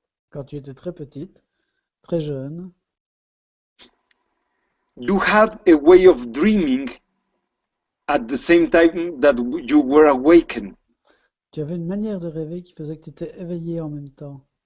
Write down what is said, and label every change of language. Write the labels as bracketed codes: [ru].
[fr] Quand tu étais très petite, très jeune, [en] you had a way of dreaming at the same time that you were awakened. [fr] tu avais une manière de rêver qui faisait que tu étais éveillé en même temps.